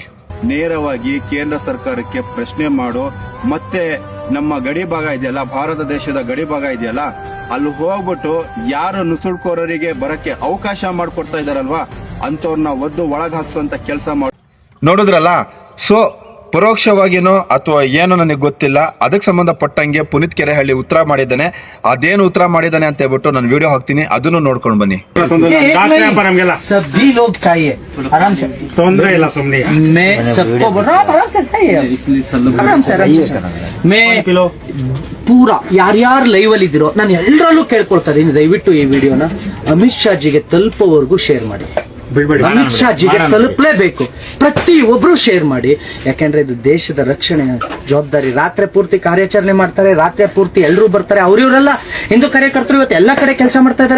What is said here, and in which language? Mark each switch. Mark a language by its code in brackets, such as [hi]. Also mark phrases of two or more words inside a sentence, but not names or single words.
[kn] ನೇರವಾಗಿ ಕೇಂದ್ರ ಸರ್ಕಾರಕ್ಕೆ ಪ್ರಶ್ನೆ ಮಾಡೋ, ಮತ್ತೆ ನಮ್ಮ ಗಡಿ ಭಾಗ ಇದೆಯಲ್ಲ, ಭಾರತ ದೇಶದ ಗಡಿ ಭಾಗ ಇದೆಯಲ್ಲ, ಅಲ್ಲಿ ಹೋಗ್ಬಿಟ್ಟು ಯಾರು ನುಸುಳ್ಕೋರರಿಗೆ ಬರಕ್ಕೆ ಅವಕಾಶ ಮಾಡಿಕೊಡ್ತಾ ಇದಾರಲ್ವಾ, ಅಂತವ್ರನ್ನ ಒದ್ದು ಒಳಗೆ ಹಾಕ್ಸುವಂತ ಕೆಲಸ ಮಾಡಿ ನೋಡಿದ್ರಲ್ಲ. ಸೊ ಪರೋಕ್ಷವಾಗಿನೋ ಅಥವಾ ಏನೋ ನನಗೆ ಗೊತ್ತಿಲ್ಲ, ಅದಕ್ಕೆ ಸಂಬಂಧಪಟ್ಟಂಗೆ ಪುನೀತ್ ಕೆರೆಹಳ್ಳಿ ಉತ್ತರ ಮಾಡಿದ್ದಾನೆ. ಅದೇನು ಉತ್ತರ ಮಾಡಿದ್ದಾನೆ ಅಂತ ಹೇಳ್ಬಿಟ್ಟು ನಾನು ವಿಡಿಯೋ ಹಾಕ್ತೀನಿ, ಅದನ್ನು ನೋಡ್ಕೊಂಡು ಬನ್ನಿ. [hi] सभी लोग चाहिए आराम से, [kn] ತೊಂದ್ರೆ ಇಲ್ಲ ಸುಮ್ಮನೆ [hi] मैं सबको बोल रहा हूँ आराम से खाइए, आराम से मैं [kn] ಪೂರಾ ಯಾರ್ಯಾರು ಲೈವ್ ಅಲ್ಲಿ ಇದ್ದೀರೋ ನಾನು ಎಲ್ಲರಲ್ಲೂ ಕೇಳ್ಕೊಳ್ತಾ ಇದ್ದೀನಿ, ದಯವಿಟ್ಟು ಈ ವಿಡಿಯೋನ ಅಮಿತ್ ಶಾ ಜಿಗೆ ತಲುಪೋವರೆಗೂ ಶೇರ್ ಮಾಡಿ. ಅಮಿತ್ ಶಾ ಜಿಗೆ ತಲುಪಲೇಬೇಕು, ಪ್ರತಿಯೊಬ್ರು ಶೇರ್ ಮಾಡಿ. ಯಾಕೆಂದ್ರೆ ಇದು ದೇಶದ ರಕ್ಷಣೆ ಜವಾಬ್ದಾರಿ. ರಾತ್ರಿ ಪೂರ್ತಿ ಕಾರ್ಯಾಚರಣೆ ಮಾಡ್ತಾರೆ, ರಾತ್ರಿ ಪೂರ್ತಿ ಎಲ್ಲರೂ ಬರ್ತಾರೆ. ಇವರೆಲ್ಲ ಹಿಂದೂ ಕಾರ್ಯಕರ್ತರು ಇವತ್ತು ಎಲ್ಲಾ ಕಡೆ ಕೆಲಸ ಮಾಡ್ತಾ ಇದ್ದಾರೆ.